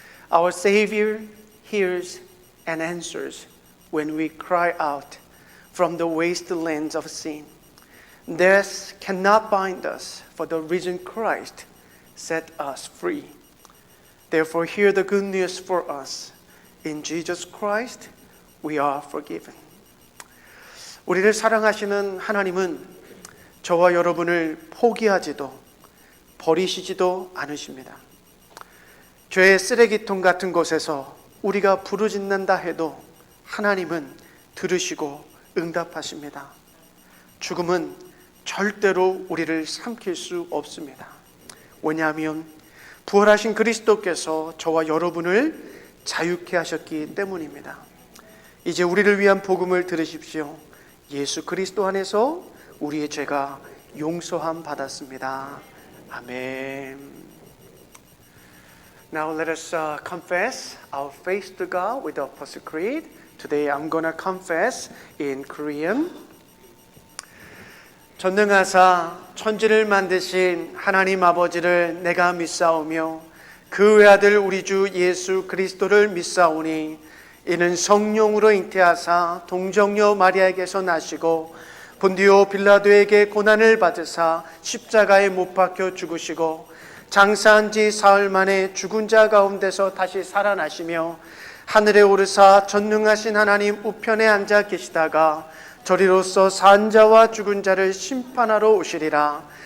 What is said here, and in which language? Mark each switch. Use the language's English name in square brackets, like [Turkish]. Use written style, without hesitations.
[English] Our Savior hears and answers when we cry out from the wastelands of sin. Death cannot bind us, for the risen Christ set us free. Therefore, hear the good news for us. In Jesus Christ, we are forgiven. [Korean] 우리를 사랑하시는 하나님은 저와 여러분을 포기하지도 버리시지도 않으십니다. 죄의 쓰레기통 같은 곳에서 우리가 부르짖는다 해도 하나님은 들으시고 응답하십니다. 죽음은 절대로 우리를 삼킬 수 없습니다. 왜냐하면 부활하신 그리스도께서 저와 여러분을 자유케 하셨기 때문입니다. 이제 우리를 위한 복음을 들으십시오. 예수 그리스도 안에서 우리의 죄가 용서함 받았습니다. [English] Amen. Now let us confess our faith to God with the Apostle Creed. Today I'm going to confess in Korean. [Korean] 전능하사 천지를 만드신 하나님 아버지를 내가 믿사오며 그 외아들 우리 주 예수 그리스도를 믿사오니 이는 성령으로 잉태하사 동정녀 마리아에게서 나시고 본디오 빌라도에게 고난을 받으사 십자가에 못 박혀 죽으시고 장사한 지 사흘 만에 죽은 자 가운데서 다시 살아나시며 하늘에 오르사 전능하신 하나님 우편에 앉아 계시다가 저리로서 산 자와 죽은 자를 심판하러 오시리라.